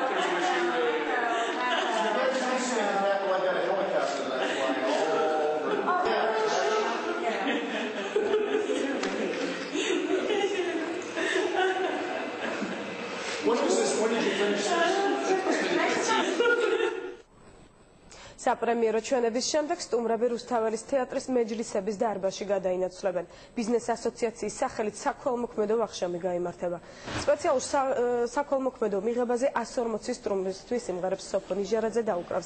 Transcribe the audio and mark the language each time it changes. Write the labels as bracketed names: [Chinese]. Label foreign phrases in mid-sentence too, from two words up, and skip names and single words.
[English] What was this? When did you finish this? [Georgian] საპრემიერო ჩვენების შემდეგ სტუმრები რუსთაველის თეატრის მეჯლისების დარბაზში გადაინაცვლებენ. ბიზნეს ასოციაციის სახელით საქველმოქმედო ვახშამი გაიმართება. სპეციალურ საქველმოქმედო მიღებაზე 140 სტუმრისთვის სიმღერებს სოფო ნიჟარაძე დაუკრავს.